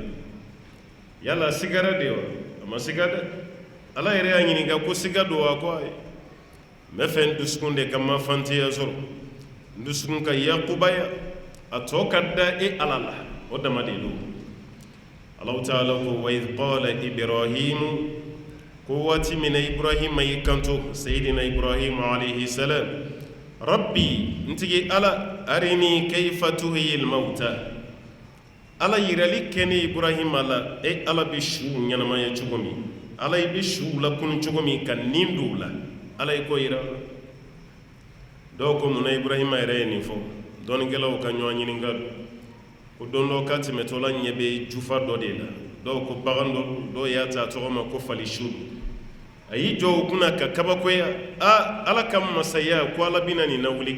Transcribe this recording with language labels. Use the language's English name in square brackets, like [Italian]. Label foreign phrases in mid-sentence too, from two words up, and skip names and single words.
[Bambara] yala sigara de wa a ma siga dɛ ala yɛrɛ y'a ɲininka ko siga do wa ko ayi n bɛ fɛ n dusukun de ka mafantiya sɔrɔ n dusukun ka yakubaya a tɔ ka da e ala la o dama de do [Arabic] الله تعالى [Bambara] ko [Arabic] وإذ قال إبراهيم [Bambara] ko waati min na Ibrahima y'i kanto sayidina Ibrahima [Arabic] عليه السلام [Bambara] rabbi ntigi ala [Arabic] أرني كيف تحيي الموتى [Bambara] ala yirali kene Ibrahima la e ala bi su ɲanamaya cogo min ala bi su la kun cogo min ka nin du la ala ko yira dɔw ko munna Ibrahima yɛrɛ ye nin fɔ dɔnikɛlaw ka ɲɔgɔn ɲininka ko don dɔ ka tɛmɛtɔla ɲɛ bɛ jufa dɔ de la dɔw ko bagan dɔw y'a ta tɔgɔ ma ko falisuru a y'i jɔ o kunna ka kabakoya ala ka masaya ko ala bina nin na wuli